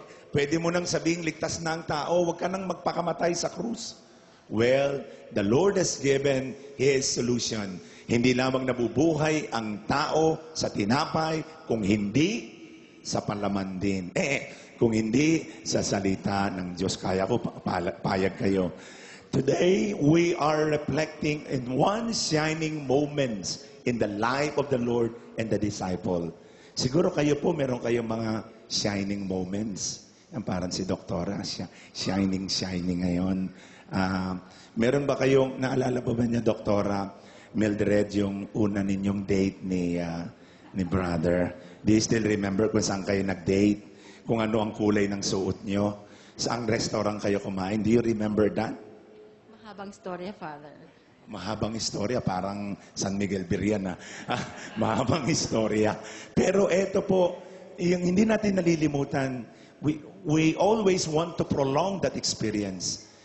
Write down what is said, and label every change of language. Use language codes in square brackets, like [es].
[tl] Pwede mo nang sabing ligtas na ang tao, huwag ka nang magpakamatay sa krus. [en] Well, the Lord has given His solution. [tl] Hindi lamang nabubuhay ang tao sa tinapay, kung hindi sa palaman din. Kung hindi sa salita ng Diyos. Kaya ko, payag kayo. [en] Today, we are reflecting in one shining moment in the life of the Lord and the disciple. [tl] Siguro kayo po, meron kayong mga shining moments. Yan parang si Doktora, shining ngayon. Meron ba kayong, naalala ba niya, Doktora Mildred, yung una ninyong date ni brother? [en] Do you still remember [tl] kung saan kayo nag-date? Kung ano ang kulay ng suot nyo? Saang restaurant kayo kumain? [en] Do you remember that? [tl] Mahabang storya, Father. Mahabang istorya, parang San Miguel Birian. Mahabang istorya. Pero eto po, yung hindi natin nalilimutan, [en] we always want to prolong that experience.